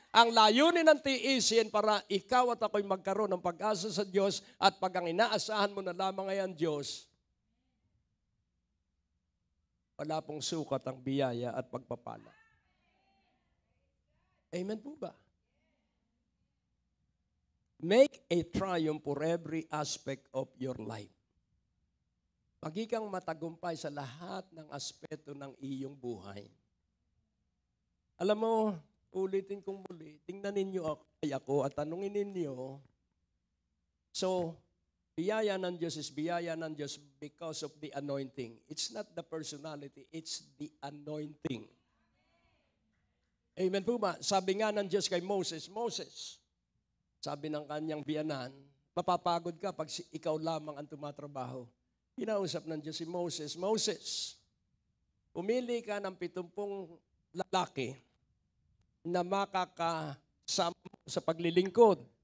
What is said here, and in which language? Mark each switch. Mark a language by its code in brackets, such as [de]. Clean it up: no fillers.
[tl] Ang layunin ng tiisin para ikaw at ako'y magkaroon ng pag-asa sa Diyos at pag ang inaasahan mo na lamang ay ang Diyos, wala pong sukat ang biyaya at pagpapala. Amen po ba? [en] Make a triumph for every aspect of your life. [tl] Magikang matagumpay sa lahat ng aspeto ng iyong buhay. Alam mo, ulitin kong muli, tingnan ninyo ako at tanungin ninyo. [en] So, biyaya ng Diyos is biyaya ng Diyos because of the anointing. It's not the personality, it's the anointing. [tl] Amen po ba? Sabi nga ng Diyos kay Moses, Moses, sabi ng kanyang biyanan, mapapagod ka pag ikaw lamang ang tumatrabaho. Kinausap ng Diyos si Moses, Moses, pumili ka ng 70 lalaki na makakasama sa paglilingkod.